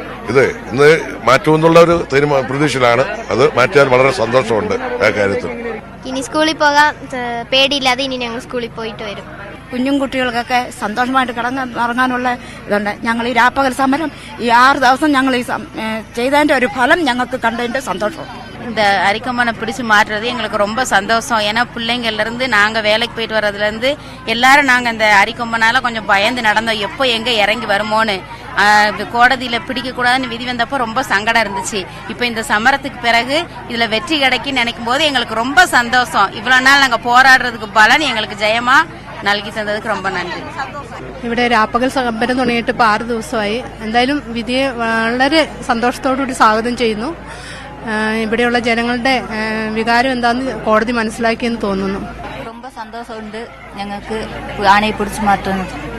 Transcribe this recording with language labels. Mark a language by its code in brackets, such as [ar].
[ml] ഇത് ഇന്ന് മാറ്റുമെന്നുള്ള ഒരു പ്രതീക്ഷയിലാണ്. അത് മാറ്റിയാൽ വളരെ സന്തോഷമുണ്ട് ആ കാര്യത്തിൽ. ഇനി സ്കൂളിൽ പോകാൻ പേടിയില്ലാതെ ഇനി ഞങ്ങൾ സ്കൂളിൽ പോയിട്ട് വരും. കുഞ്ഞും കുട്ടികൾക്കൊക്കെ സന്തോഷമായിട്ട് ഇറങ്ങാനുള്ള ഇതുണ്ട്. ഞങ്ങൾ ഈ രാപ്പകൽ സമരം ഈ 6 ദിവസം ഞങ്ങൾ ഈ ചെയ്തതിന്റെ ഒരു ഫലം ഞങ്ങൾക്ക് കണ്ടതിന്റെ സന്തോഷം. [ta] இந்த அரிக்கம்பனை பிடிச்சி மாற்றுறது எங்களுக்கு ரொம்ப சந்தோஷம். ஏன்னா பிள்ளைங்கள்லேருந்து நாங்கள் வேலைக்கு போயிட்டு வர்றதுலேருந்து எல்லாரும் நாங்கள் இந்த அரிக்கம்பனால கொஞ்சம் பயந்து நடந்தோம். எப்போ எங்கே இறங்கி வருமோன்னு. கோடதியில் பிடிக்கக்கூடாதுன்னு விதி வந்தப்போ ரொம்ப சங்கடம் இருந்துச்சு. இப்போ இந்த சமரத்துக்கு பிறகு இதில் வெற்றி கிடைக்குன்னு நினைக்கும் போது எங்களுக்கு ரொம்ப சந்தோஷம். இவ்வளோ நாள் நாங்கள் போராடுறதுக்கு பலன் எங்களுக்கு ஜெயமா [ml] നൽകി തന്നതിന് [ta] ரொம்ப [ml] നന്ദി. ഇവിടെ രാപ്പകൽ സമരം തുടങ്ങിയിട്ട് ഇപ്പോൾ 6 ദിവസമായി. എന്തായാലും വിധിയെ വളരെ സന്തോഷത്തോടുകൂടി സ്വാഗതം ചെയ്യുന്നു. ഇവിടെയുള്ള ജനങ്ങളുടെ വികാരം എന്താണെന്ന് കോടതി മനസ്സിലാക്കിയെന്ന് തോന്നുന്നു. [ta] ரொம்ப சந்தோஷம் உண்டு [ml] ഞങ്ങൾക്ക് ആനയെ പിടിച്ചു മാറ്റുന്നത്.